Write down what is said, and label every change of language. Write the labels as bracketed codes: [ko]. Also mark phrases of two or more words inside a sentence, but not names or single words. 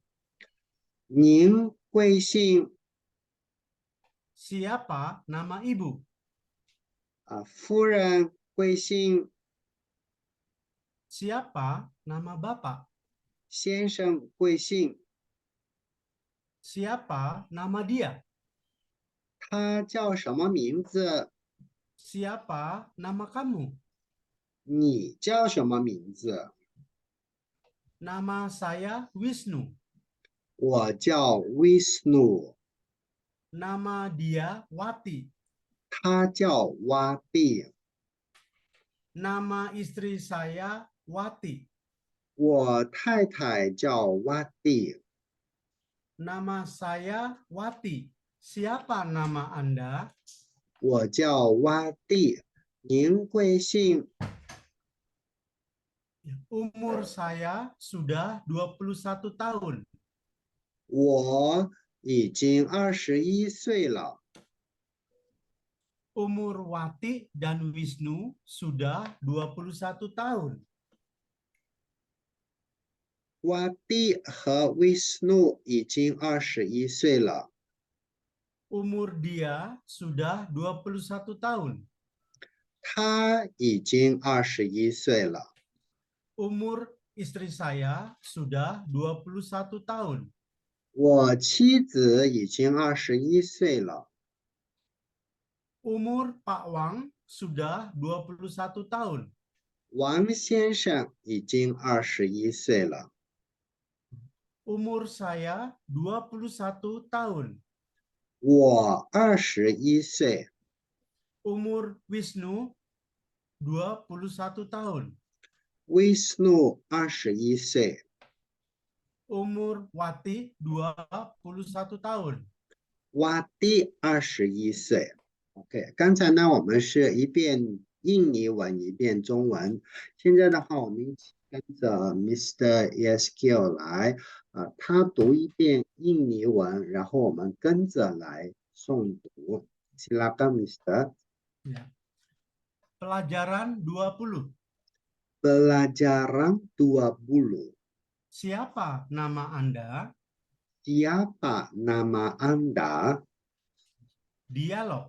[zh] 您贵姓 [id] Siapa nama Ibu? [zh] 夫人贵姓 [id] Siapa nama Bapak? [zh] 先生贵姓 [id] Siapa nama dia? [zh] 他叫什么名字 [id] Siapa nama kamu? [zh] 你叫什么名字 [id] Nama saya Wisnu. [zh] 我叫 Wisnu。 [id] Nama dia Wati. [zh] 他叫 Wati。 [id] Nama istri saya Wati. [zh] 我太太叫 Wati。 [id] Nama saya Wati. Siapa nama Anda? [zh] 我叫 Wati。 您贵姓 [id] Umur saya sudah 21 tahun. [zh] 我已经21岁了。 [id] Umur Wati dan Wisnu sudah 21 tahun. [zh] Wati 和 Wisnu 已经21岁了。 [id] Umur dia sudah 21 tahun. [zh] 他已经21岁了。 [id] Umur istri saya sudah 21 tahun. [zh] 我妻子已经21岁了。 [id] Umur Pak Wang sudah 21 tahun. [zh] 王先生已经21岁了。 [id] Umur saya 21 tahun. [zh] 我21岁。 [id] Umur Wisnu 21 tahun. [zh] Wisnu 21岁。 [id] Umur Wati 21 tahun. [zh] Wati 21岁。OK， 刚才呢我们是一遍印尼文，一遍中文。现在的话，我们一起跟着 Mr. ESQ 来，他读一遍印尼文，然后我们跟着来诵读。Silakan Mr. [id] Ya. Pelajaran 20. Pelajaran 20. Siapa nama Anda? Siapa nama Anda? Dialog.